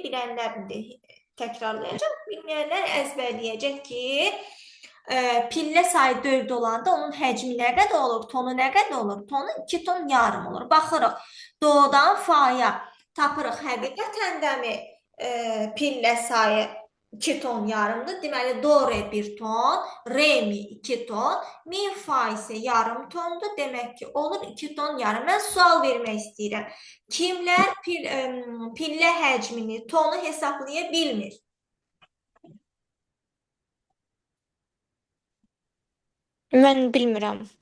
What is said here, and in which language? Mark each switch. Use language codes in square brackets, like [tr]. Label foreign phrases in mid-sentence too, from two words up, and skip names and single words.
[az] Bilənlər təkrarlayacaq, bilməyənlər əzbərləyəcək ki, pillə sayı 4 olanda onun həcmi nə qədər olur, tonu nə qədər olur? Tonu 2 ton yarım olur. Baxırıq, doğudan faya tapırıq, həqiqətən dəmi pillə sayı 2 ton yarımdır. Deməli, do, re 1 ton, re mi 2 ton, mi, fa isə yarım tondur. Demək ki, olur 2 ton yarım. Mən sual vermək istəyirəm. Kimlər pillə həcmini, tonu hesablaya bilmir? Mən bilmirəm.